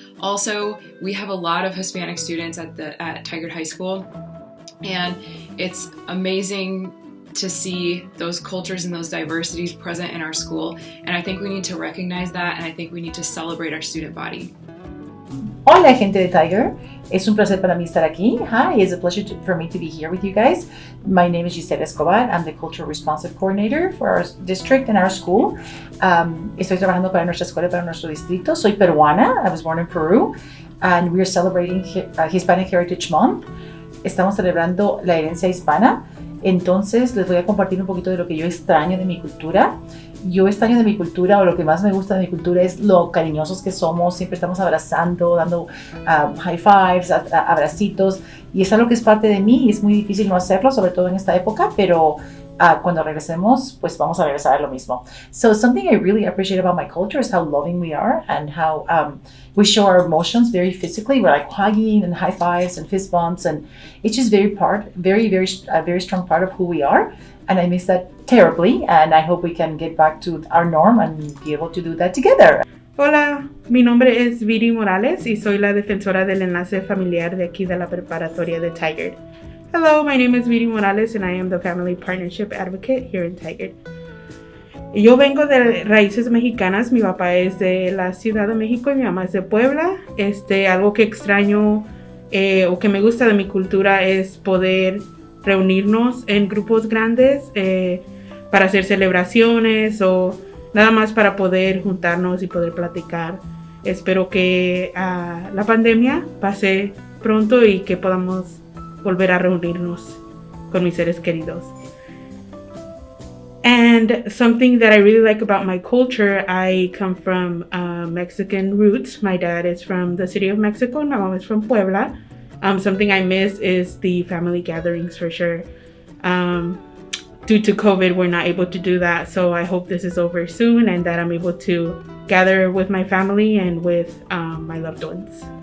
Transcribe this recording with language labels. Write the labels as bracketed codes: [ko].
[en] Also, we have a lot of Hispanic students at Tigard High School, and it's amazing to see those cultures and those diversities present in our school, and I think we need to recognize that, and I think we need to celebrate our student body. [es] Hola gente de Tiger, es un placer para mí estar aquí. [en] Hi, it's a pleasure for me to be here with you guys. My name is Gisela Escobar. I'm the Cultural Responsive Coordinator for our district and our school. [es] Estoy trabajando para nuestra escuela, para nuestro distrito. Soy peruana. [en] I was born in Peru, and we are celebrating Hispanic Heritage Month. [es] Estamos celebrando la herencia hispana. Entonces les voy a compartir un poquito de lo que yo extraño de mi cultura. Yo extraño de mi cultura, o lo que más me gusta de mi cultura es lo cariñosos que somos. Siempre estamos abrazando, dando high fives, abracitos, y es algo que es parte de mí y es muy difícil no hacerlo, sobre todo en esta época, pero cuando regresemos, pues vamos a regresar a lo mismo. [en] So something I really appreciate about my culture is how loving we are and how we show our emotions very physically. We're like hugging and high fives and fist bumps, and it's just very strong part of who we are. And I miss that terribly, and I hope we can get back to our norm and be able to do that together. [es] Hola, mi nombre es Viri Morales y soy la defensora del enlace familiar de aquí de la preparatoria de Tigard. [en] Hello, my name is Viri Morales and I am the Family Partnership Advocate here in Tigard. [es] Yo vengo de raíces mexicanas, mi papá es de la Ciudad de México y mi mamá es de Puebla. Algo que extraño o que me gusta de mi cultura es poder reunirnos en grupos grandes para hacer celebraciones o nada más para poder juntarnos y poder platicar. Espero que la pandemia pase pronto y que podamos volver a reunirnos con mis seres queridos. [en] And something that I really like about my culture, I come from Mexican roots. My dad is from the city of Mexico and my mom is from Puebla. Something I miss is the family gatherings for sure. Due to COVID, we're not able to do that. So I hope this is over soon and that I'm able to gather with my family and with my loved ones.